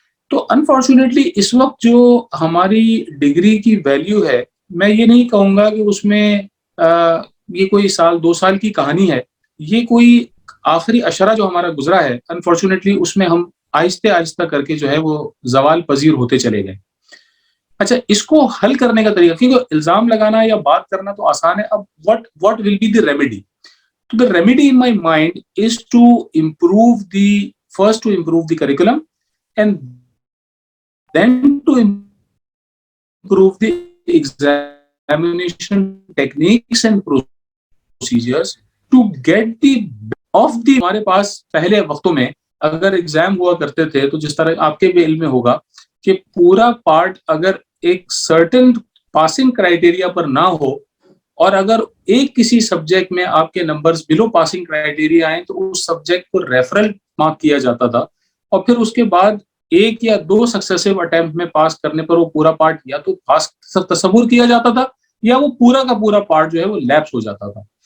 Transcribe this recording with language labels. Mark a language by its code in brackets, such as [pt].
[ur] تو انفارچونیٹلی اس وقت جو ہماری ڈگری کی ویلیو ہے, میں یہ نہیں کہوں گا کہ اس میں یہ کوئی 1-2 سال کی کہانی ہے, یہ کوئی آخری اشرہ جو ہمارا گزرا ہے, انفارچونیٹلی اس میں ہم آہستہ آہستہ کر کے جو ہے وہ زوال پذیر ہوتے چلے گئے. اچھا, اس کو حل کرنے کا طریقہ, کیونکہ الزام لگانا یا بات کرنا تو آسان ہے, اب [en] what will be the remedy? So the remedy in my mind is to improve the curriculum, and then to improve the examination techniques and procedures to get the of the. [ur] ہمارے پاس پہلے وقتوں میں اگر ایگزام ہوا کرتے تھے تو جس طرح آپ کے بھی علم میں ہوگا کہ پورا پارٹ اگر ایک سرٹن پاسنگ کرائیٹیریا پر نہ ہو, اور اگر ایک کسی سبجیکٹ میں آپ کے نمبرز بلو پاسنگ کرائیٹیریا آئیں تو اس سبجیکٹ کو ریفرل مارک کیا جاتا تھا, اور پھر اس کے بعد 1 یا 2 سکسیسو اٹیمپٹ میں پاس کرنے پر وہ پورا پارٹ یا تو پاس تصور کیا جاتا تھا یا وہ پورا کا پورا پارٹ جو ہے وہ لیپس ہو جاتا تھا.